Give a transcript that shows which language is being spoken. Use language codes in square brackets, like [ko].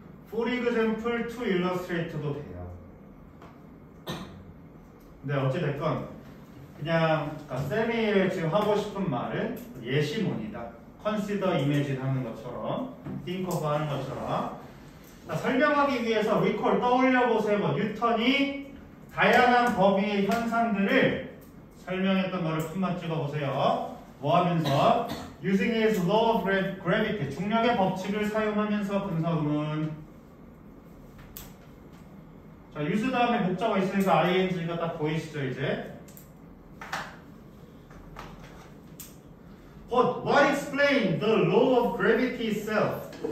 [en] For example, to illustrate [ko] 도 돼요. 근데 어찌됐건 그냥 쌤이 지금 하고 싶은 말은 예시문이다. consider imagine 하는 것처럼 think of 하는 것처럼 설명하기 위해서 recall 떠올려 보세요. 뉴턴이 다양한 범위의 현상들을 설명했던 거를 큰만 찍어 보세요. 뭐 하면서 [en] using his law of gravity [ko] 중력의 법칙을 사용하면서 분석은 자 use 다음에 목적어 있으니까 ing가 딱 보이시죠 이제. [en] But what explains the law of gravity itself?